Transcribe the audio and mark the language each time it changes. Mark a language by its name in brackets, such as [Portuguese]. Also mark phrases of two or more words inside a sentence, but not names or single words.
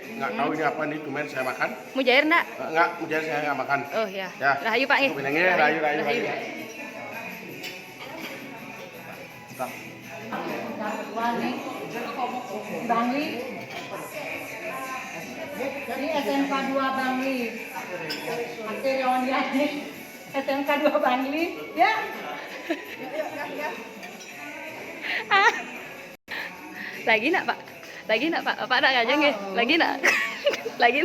[Indonesian] Nggak tahu ini apa nih, cuman saya makan. Mujair enggak? Nggak, jadi saya nggak makan. Oh ya. Ya. Rahayu Pak nih. Pinangnya rayu. Bangli. Ini SMK 2 Bangli. Material ini SMK 2 Bangli. Ya. Lagi nak Pak? Pak nak aja nggih? Lagi nak? Lagi.